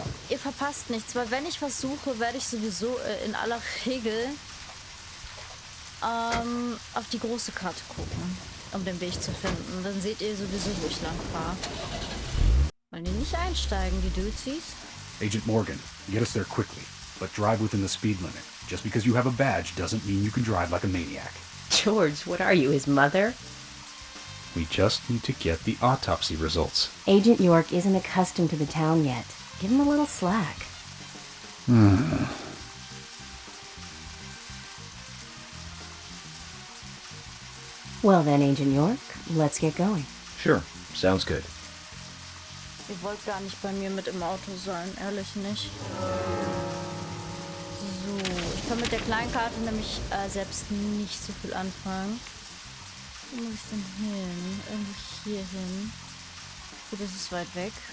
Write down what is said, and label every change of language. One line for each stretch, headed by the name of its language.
German: Ihr verpasst nichts, weil wenn ich versuche, werde ich sowieso in aller Regel auf die große Karte gucken, um den Weg zu finden. Dann seht ihr sowieso, wo ich lang fahre. Wollen die nicht einsteigen, die Duzies?
English: Agent Morgan, get us there quickly, but drive within the speed limit. Just because you have a badge doesn't mean you can drive like a maniac. George, what are you, his mother? We just need to get the autopsy results. Agent York isn't accustomed to the town yet. Give him a little slack. Well then, Agent York, let's get going. Sure, sounds good.
German: Ihr wollt gar nicht bei mir mit im Auto sein, ehrlich nicht. So, ich kann mit der Kleinkarte nämlich selbst nicht so viel anfangen. Wo muss ich denn hin? Irgendwo hier hin. Gut, das ist weit weg.